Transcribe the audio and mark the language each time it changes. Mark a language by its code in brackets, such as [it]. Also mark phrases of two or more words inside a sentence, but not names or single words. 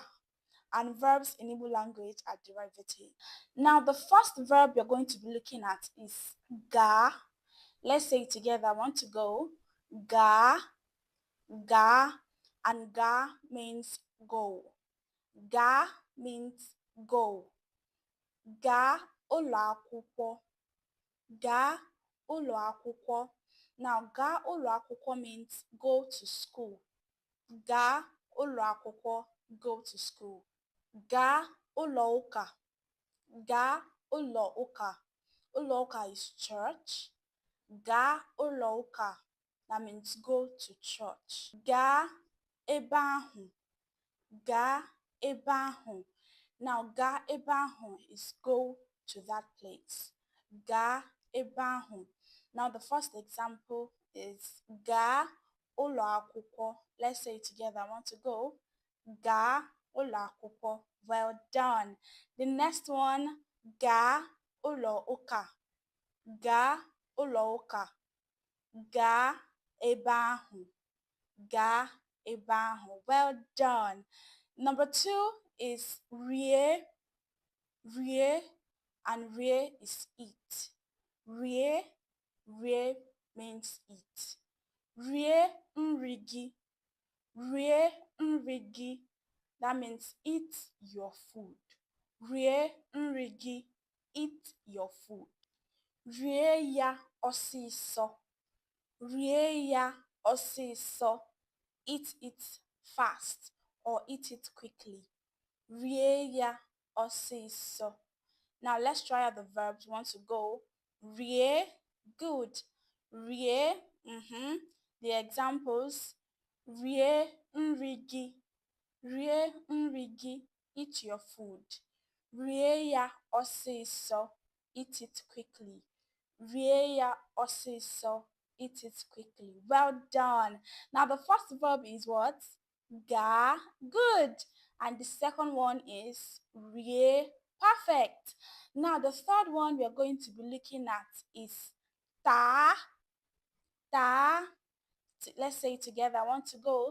[en] And verbs in Igbo language are derivative. Now the first verb you're going to be looking at is ga. Let's say it together. I want to go. Ga, ga, and ga means go. Ga means go. [ig] Ga ụlọ akwụkwọ. Ga ụlọ akwụkwọ. Now, ga ụlọ akwụkwọ [en] means go to school. [ig] Ga ụlọ akwụkwọ, [en] go to school. [ig] Ga ụlọ ụka. Ga ụlọ ụka. Ụlọ ụka [en] is church. [ig] Ga ụlọ ụka, [en] that means go to church. [ig] Gaa ebe ahụ. Gaa ebe ahụ. [en] Now, [ig] gaa ebe ahụ [en] is go to that place. [ig] Gaa ebe ahụ. [en] Now, the first example is [ig] gaa ụlọ akwụkwọ. [en] Let's say it together. I want to go. [ig] Gaa ụlọ akwụkwọ. [en] Well done. The next one, [ig] gaa ụlọ ụka. Gaa ụlọ ụka. Gaa ebe ahụ. Gaa ebe ahụ. [en] Well done. Number 2 is rie. Rie, and rie is eat. Rie, rie means eat. [ig] Rie nri gị. Rie nri gị. [en] That means eat your food. [ig] Rie nri gị. [en] Eat your food. [ig] Rie ya ọsịsọ. Rie ya ọsịsọ. [en] Eat it fast or eat it quickly. [ig] Rie ya ọsịsọ. [en] Now let's try out the verbs. We want to go. Rie, good. Rie, the examples. [ig] Rie nri gị. Rie nri gị. [en] Eat your food. [ig] Rie ya ọsịsọ. [en] Eat it quickly. [ig] Rie ya ọsịsọ. [en] Eat it quickly. Well done. Now the first verb is what? Ga, good. And the second one is rie, perfect. Now the third one we are going to be looking at is ta. Ta. Let's say it together. I want to go.